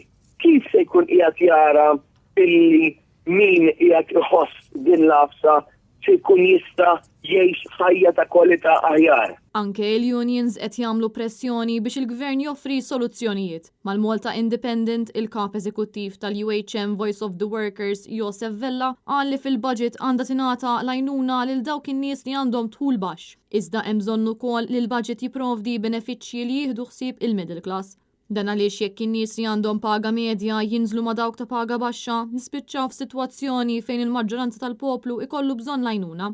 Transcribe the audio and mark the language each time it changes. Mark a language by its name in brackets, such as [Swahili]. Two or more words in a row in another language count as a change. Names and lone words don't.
[Maltese] Kif se jkun qiegħed jara illi min qiegħed iħoss din l-afsa se jkun jista' jgħix ħajja ta' kwalità aħjar? Anke il-unions qed jagħmlu pressjoni biex il-gvern joffri soluzzjonijiet. Mal-Malta Independent, il-kap eżekuttiv tal-UHM Voice of the Workers, Josef Vella, qal li fil-budget għandha tingħata l-għajnuna lil dawk in-nies li għandhom tħul baxx. Iżda hemm bżonn ukoll li l-budget jipprovdi benefiċċji li jieħdu ħsieb il- [English] middle class. [Maltese] Dan għaliex jekk in-nies li għandhom paga medja jinżlu ma' dawk ta' paga baxxa, nispiċċaw f'sitwazzjoni fejn il-maġġoranza tal-poplu ikollu bżonn l-għajnuna.